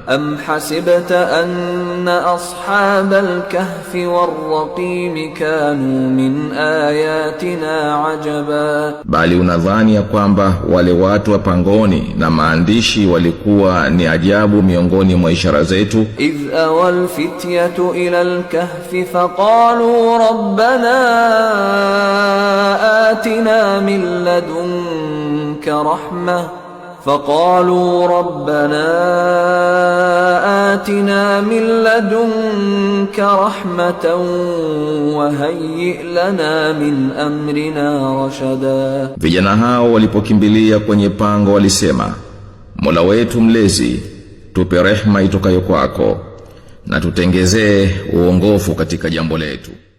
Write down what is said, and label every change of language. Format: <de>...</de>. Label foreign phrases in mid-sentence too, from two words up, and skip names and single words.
<ar>أم حسبت أن أصحاب الكهف والرقيم كانوا من آياتنا عجبا,</ar> <sw>bali unadhani ya kwamba wale watu wa pangoni na maandishi walikuwa ni ajabu miongoni mwa ishara zetu.</sw> <ar>إذ أوى الفتية إلى الكهف فقالوا ربنا آتنا من لدن رحمة فقالوا ربنا آتنا من لدنك رحمة وهيئ لنا من أمرنا رشدا.</ar> <sw>Vijana hao walipokimbilia kwenye pango walisema, Mola wetu mlezi, tupe rehema itokayo kwako na tutengezee uongofu katika jambo letu.</sw>